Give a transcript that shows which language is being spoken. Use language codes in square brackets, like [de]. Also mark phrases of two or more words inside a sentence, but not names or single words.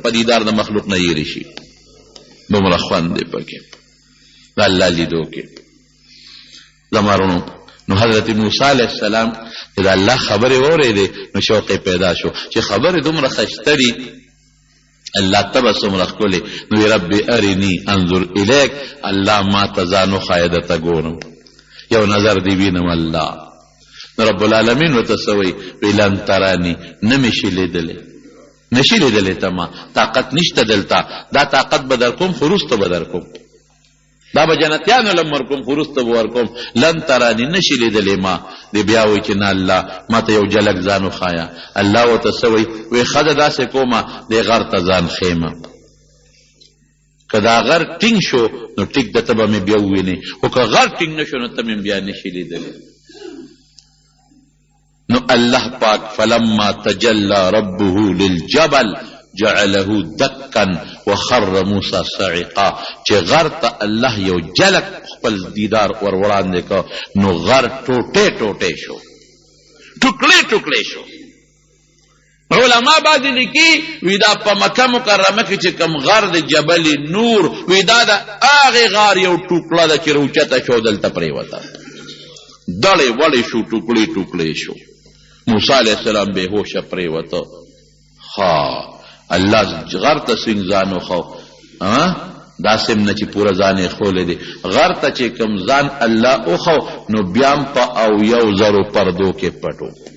[ps] په دیدار د مخلوق نه هېرې شي دومره خوند دی پکې د الله لیدو کې زمارونو نو حضرت موسی [ar] علیہ السلام [ps] چې د الله خبرې واورېدې نو شوق پیدا شو چې خبرې دومره ښایسته دي الله ته به څومره ښکلې نو [ar] ربي ارني انظر الیک [ps] الله ما ته ځان وښایه درته ګورم یو نظر دې وینم الله نو [ar] رب العالمین [ps] ورته څه وایي وی [ar] لن تراني [ps] نه مې شي لیدلی نه شي لیدلی ته ما طاقت نشته دلته دا طاقت به در کوم خو وروسته به در کوم دا به جنتیانو لم ورکوم خو وروسته به ورکوم [ar] لن تراني [ps] نشي لیدلی ما دی بیا وایي چې نه الله ما ته یو جلک ځان وښایه الله ورته څه وایي وایي ښه ده داسې کومه دې غر ته ځان ښیمه که دا غر ټینګ شو نو ټیک ده ته به مې بیا ووینې خو که غر ټینګ نه شو نو ته مې بیا نشي لیدلی نو الله پاک [ar] فلما تجلى ربه للجبل جعله دکا وخر موسی صعقا [ps] چې غر ته الله یو جلک خپل دیدار ور وړاندې کو نو غر ټوټې ټوټې شو ټوکړې ټوکړې شو علما بعضې لیکي وی دا په مکه مکرمه کې چې کوم غر د جبل نور وی دا د هغې غار یو ټوکړه ده چې روچته شو دلته پرېوته دړې وړې شو ټوکړې ټوکړې شو موسی [ar] علیه السلام [ps] بېهوشه پرېوته ها الله غر ته څنګه ځان وښو داسې نه چې پوره ځان یې ښولی دی غر ته چې کوم ځان الله وښو نو بیا هم په 70,000 پردو کې پټو